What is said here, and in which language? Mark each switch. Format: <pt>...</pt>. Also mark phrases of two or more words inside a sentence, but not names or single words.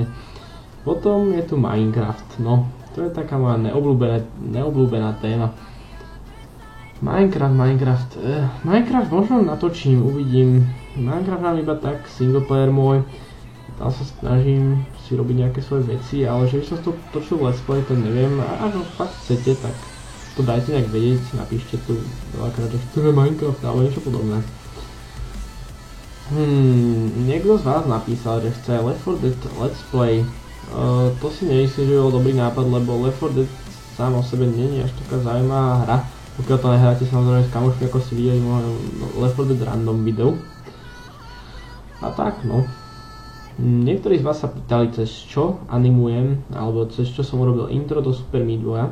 <sk>Potom je tu Minecraft, no, to je taká moja neobľúbená téma. Minecraft možno natočím, uvidím. Minecraft mám iba tak,</sk> <en>single player</en> <sk>môj. Tam sa snažím si robiť nejaké svoje veci, ale že by som to točil</sk> <en>let's play,</en> <sk>to neviem. A ak fakt chcete, tak to dajte nejak vedieť, napíšte tu veľakrát, že chceme Minecraft alebo niečo podobné. Niekto z vás napísal, že chce Left 4 Dead</sk> <en>let's play.</en> <sk>To si nemyslím, že bol dobrý nápad, lebo Left 4 Dead sám o sebe nie je až taká zaujímavá hra. Pokiaľ to nehráte samozrejme s kamošmi, ako ste videli v mojom Left 4 Dead random videu. A tak no. Niektorí z vás sa pýtali, cez čo animujem, alebo cez čo som urobil intro do Super Meat Boya.</sk>